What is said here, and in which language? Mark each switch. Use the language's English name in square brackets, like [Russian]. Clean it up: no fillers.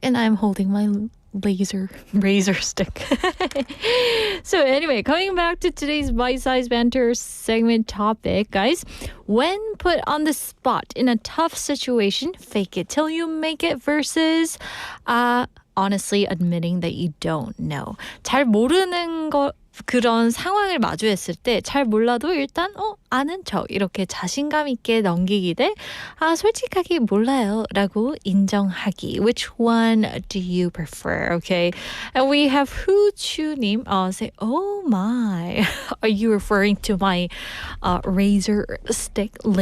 [English] And I'm holding my razor stick. So anyway, coming back to today's bite-sized banter segment topic, guys. When put on the spot in a tough situation, fake it till you make it versus honestly admitting that you don't know. [Korean] 잘 모르는 거 그런 상황을 마주했을 때 잘 몰라도 일단 아는 척 이렇게 자신감 있게 넘기기 대 솔직하게 몰라요 라고 인정하기. [English] Which one do you prefer? Okay. And we have 후추님 say, oh my. Are you referring to my laser stick?